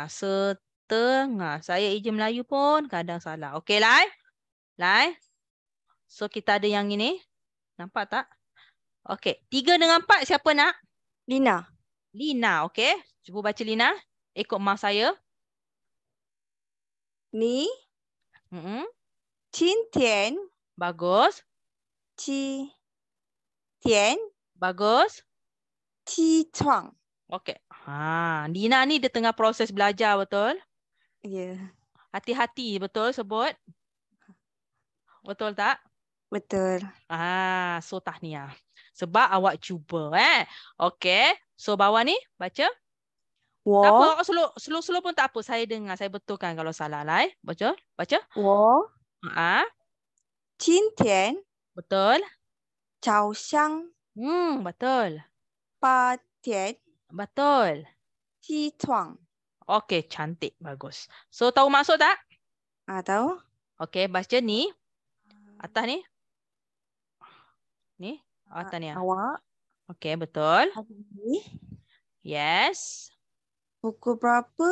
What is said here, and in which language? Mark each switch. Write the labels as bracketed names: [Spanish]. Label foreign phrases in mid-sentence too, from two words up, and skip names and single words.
[Malay] Saya eja Melayu pun kadang salah. Okey, Lai? So kita ada yang ini. Nampak tak? Okey, 3 dengan 4 siapa nak? Lina. Lina, okey. Cuba baca Lina. Ikut mak saya. [Chinese] 你今天 Bagus. 几点 [Malay] Bagus. [Chinese] 起床 [Malay] Okey. Lina ni dia tengah proses belajar, betul? Ya, Hati-hati, betul sebut? Betul tak? betul. So tahniah. Sebab awak cuba, Okey. So bawah ni baca. Tak apa, [Chinese] 我 [Malay] slow pun tak apa. Saya dengar, saya betulkan kalau salah lah. Baca. [Chinese] 我今天今天 [Malay] Betul. [Chinese] 早上 [Malay] Betul. [Chinese] 8点 [Malay] Betul. [Chinese] 起床。 [Malay] Okey, cantik. Bagus. So tahu maksud tak? Tahu? Okey, baca ni. Atas ni. Ni. Atas ni. Awak Okey, betul. hari ni Yes. pukul berapa?